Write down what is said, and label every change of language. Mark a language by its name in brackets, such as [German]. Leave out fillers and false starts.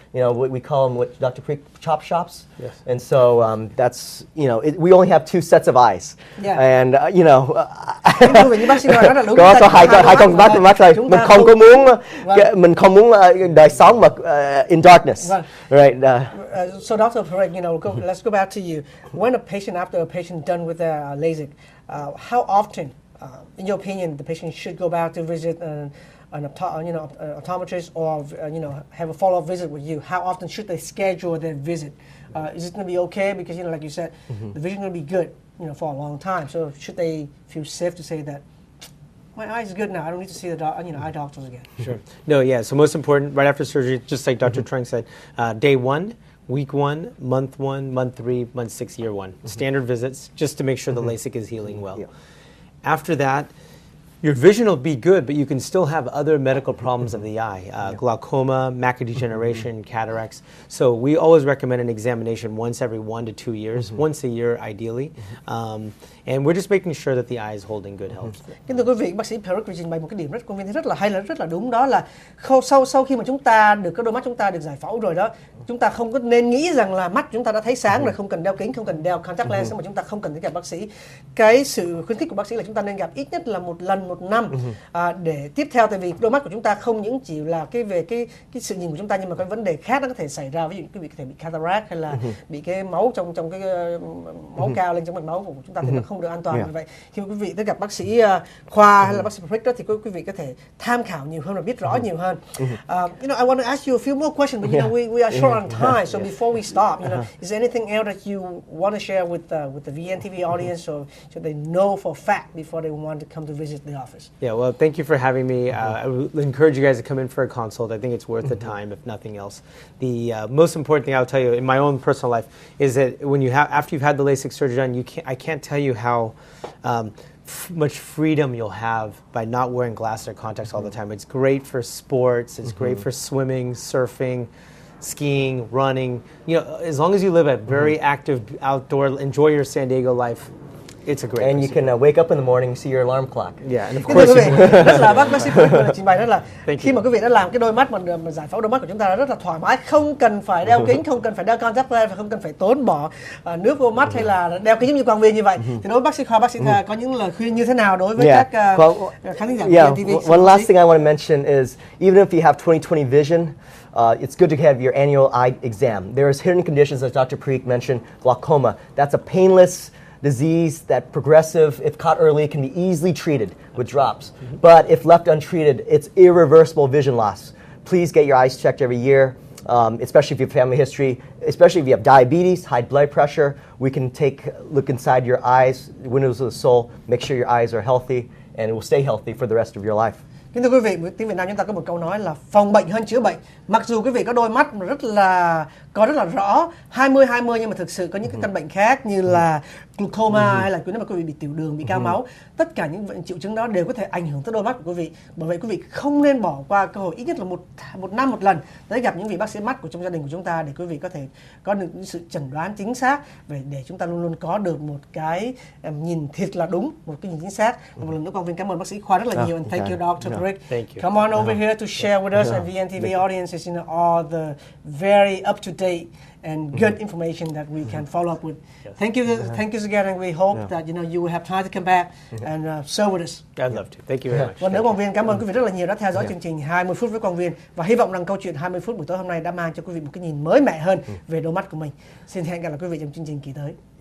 [English] You know, we call them, what Dr. Preek, chop shops. Yes. And so that's, you know, we only have 2 sets of eyes. Yeah. And, you know, [Vietnamese] Kính thưa quý vị, như bác sĩ nói rất là đúng. có hai con mắt thôi. Chúng Mình ta không có muốn, Vâng. mình không muốn đời sống mà [English] in darkness. [Vietnamese] Vâng. [English] Right. So Dr. Parek, let's go back to you. When after a patient done with their LASIK, how often, in your opinion, the patient should go back to visit an optometrist or have a follow-up visit with you? How often should they schedule their visit? Is it going to be okay? Because like you said, the vision is going to be good, for a long time. So should they feel safe to say that my eye is good now, I don't need to see the eye doctors again? Sure. No, yeah. So most important, right after surgery, just like Dr. Trung said, day 1, week 1, month 1, month 3, month 6, year 1. Standard visits, just to make sure the LASIK is healing well. Yeah. After that, your vision will be good, but you can still have other medical problems of the eye, glaucoma, macular degeneration, cataracts. So we always recommend an examination once every 1 to 2 years, once a year ideally. And we're just making sure that the eye is holding good health. [Vietnamese] Kính thưa quý vị, bác sĩ Parek trình bày một cái điểm công viên rất là hay, rất là đúng, đó là sau khi mà chúng ta được cái đôi mắt chúng ta được giải phẫu rồi đó, chúng ta không có nên nghĩ rằng là mắt chúng ta đã thấy sáng rồi, không cần đeo kính, không cần đeo contact lens, mà chúng ta không cần phải gặp bác sĩ. Cái sự khuyến khích của bác sĩ là chúng ta nên gặp ít nhất là 1 lần 1 năm để tiếp theo, tại vì đôi mắt của chúng ta không những chỉ là về cái sự nhìn của chúng ta, nhưng mà cái vấn đề khác nó có thể xảy ra, ví dụ quý vị có thể bị cataract hay là bị cái máu trong cái máu cao lên trong mạch máu của chúng ta thì nó không được an toàn. Vì vậy khi quý vị tới gặp bác sĩ khoa hay là bác sĩ Parek đó, thì quý vị có thể tham khảo nhiều hơn và biết rõ nhiều hơn. [English] I want to ask you a few more questions, but we are short on time, so before we stop, is there anything else that you want to share with the VNTV audience, or so they know for a fact before they want to come to visit the office? Yeah, well, thank you for having me. I would encourage you guys to come in for a consult. I think it's worth the time, if nothing else. The most important thing I'll tell you in my own personal life is that when after you've had the LASIK surgery done, I can't tell you how much freedom you'll have by not wearing glasses or contacts all the time. It's great for sports. It's great for swimming, surfing, skiing, running. As long as you live a very active outdoor, enjoy your San Diego life, it's a great. And you can wake up in the morning, see your alarm clock. Yeah, and of [Vietnamese] Kính [English] course. [Vietnamese] thưa quý vị, rất là bác sĩ Parek trình bày rất là khi mà quý vị đã làm cái đôi mắt mà giải phẫu đôi mắt của chúng ta rất là thoải mái, không cần phải đeo kính, không cần phải đeo contact lens và không cần phải tốn bỏ nước vô mắt hay là đeo kính giống như quang viên như vậy. Thì đối với bác sĩ khoa, bác sĩ có những lời khuyên như thế nào đối với các khán thính giả của VNTV? [English] One last thing I want to mention is even if you have 20/20 vision, it's good to have your annual eye exam. There's hidden conditions, as Dr. Parek mentioned, glaucoma. That's a painless disease that progressive, if caught early, can be easily treated with drops. But if left untreated, it's irreversible vision loss. Please get your eyes checked every year, especially if you have family history, especially if you have diabetes, high blood pressure. We can look inside your eyes, windows of the soul, make sure your eyes are healthy, and it will stay healthy for the rest of your life. [Vietnamese] Kính thưa quý vị, tiếng Việt Nam chúng ta có một câu nói là phòng bệnh hơn chữa bệnh. Mặc dù quý vị có đôi mắt rất là rõ 20/20, nhưng mà thực sự có những cái căn bệnh khác như là glaucoma hay là nếu mà quý vị bị tiểu đường, bị cao máu, tất cả những triệu chứng đó đều có thể ảnh hưởng tới đôi mắt của quý vị. Bởi vậy quý vị không nên bỏ qua cơ hội ít nhất là một năm một lần tới gặp những vị bác sĩ mắt trong gia đình của chúng ta, để quý vị có thể có được sự chẩn đoán chính xác, để chúng ta luôn luôn có được một cái nhìn thiệt là đúng, một cái nhìn chính xác. Một lần nữa Quang Vinh cảm ơn bác sĩ khoa rất là nhiều, [English] and thank you Dr. Parek. Thank you. Come on over here to share with us and VNTV audiences all the very up to date and good information that we can follow up with. Thank you again, and we hope that you will have time to come back and serve with us. I'd love to. Thank you very much. [Vietnamese] Và nữa Quang Viên cảm ơn quý vị rất là nhiều đã theo dõi chương trình 20 phút với Quang Viên, và hy vọng rằng câu chuyện 20 phút buổi tối hôm nay đã mang cho quý vị một cái nhìn mới mẻ hơn về đôi mắt của mình. Xin hẹn gặp lại quý vị trong chương trình kỳ tới.